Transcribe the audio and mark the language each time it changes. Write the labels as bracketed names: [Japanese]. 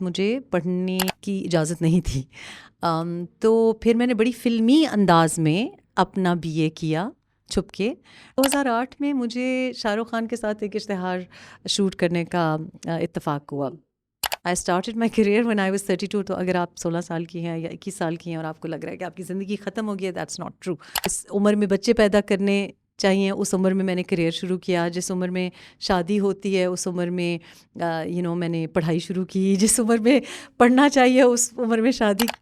[Urdu] مجھے پڑھنے کی اجازت نہیں تھی. تو پھر میں نے بڑی فلمی انداز میں اپنا BA کیا چھپ کے. 2008 میں مجھے شاہ رخ خان کے ساتھ ایک اشتہار شوٹ کرنے کا اتفاق ہوا. [English] I started my career when I was 32. [Urdu] تو اگر آپ 16 سال کی ہیں یا 21 سال کی ہیں اور آپ کو لگ رہا ہے کہ آپ کی زندگی ختم ہو گئی ہے, [English] that's not true. [Urdu] اس عمر میں بچے پیدا کرنے چاہیے, اس عمر میں نے کریئر شروع کیا. جس عمر میں شادی ہوتی ہے اس عمر میں میں نے پڑھائی شروع کی. جس عمر میں پڑھنا چاہیے اس عمر میں شادی.